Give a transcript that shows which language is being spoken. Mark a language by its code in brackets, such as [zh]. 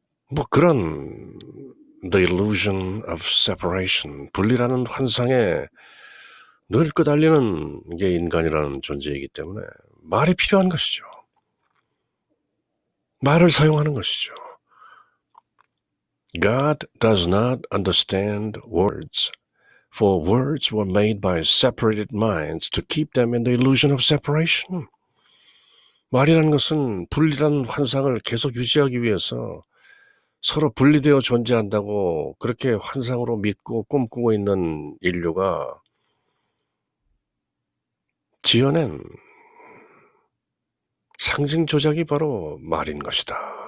[ko] 뭐 그런 [en] the illusion of separation, [ko] 분리라는 환상에 늘 끄달리는 게 인간이라는 존재이기 때문에 말이 필요한 것이죠. 말을 사용하는 것이죠. [en] God does not understand words, for words were made by separated minds to keep them in the illusion of separation. [ko] 말이라는 것은 분리라는 환상을 계속 유지하기 위해서 서로 분리되어 존재한다고 그렇게 환상으로 믿고 꿈꾸고 있는 인류가 지어낸 상징 조작이 바로 말인 것이다.